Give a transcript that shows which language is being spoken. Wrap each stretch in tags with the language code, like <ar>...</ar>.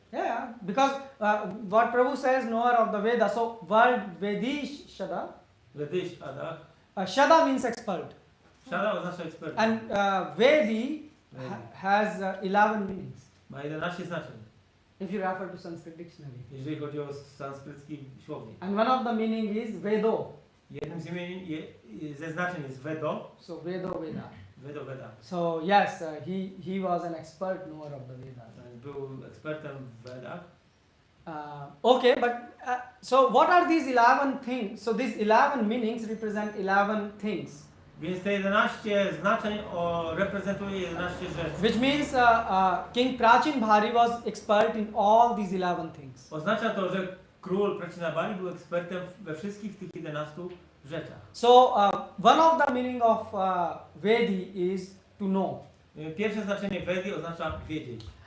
<en>Yeah, because what Prabhu says, knower of the Vedas. So word Vedishada. Vedishada. Shada means expert.</en> <pl>Shada oznacza ekspert.</pl> <en>And Vedi has 11 meanings.</en> <pl>Ma 11 znaczeń.</pl> <en>If you refer to Sanskrit dictionary.</en> <pl>Jeżeli chodzi o sanskrycki słownik.</pl> <en>And one of the meaning is Vedo.</en> <pl>Jednym z imion ze znaczeń jest Vedo.</pl> <en>So Vedo Veda.</en> <pl>Vedo Veda.</pl> <en>So yes, he was an expert knower of the Vedas.</en> <pl>Był ekspertem w Vedach.</pl> <en>Okay, but so what are these 11 things? So these 11 meanings represent 11 things.</en> <pl>Więc te 11 znaczeń reprezentuje 11 rzeczy.</pl> <en>Which means King Prachinbhari was expert in all these 11 things.</en> <pl>Oznacza to, że król Prachinarbhari był ekspertem we wszystkich tych 11 rzeczach.</pl> <en>So one of the meaning of Vedi is to know.</en> <pl>Pierwsze znaczenie Vedi oznacza wiedzieć.</pl>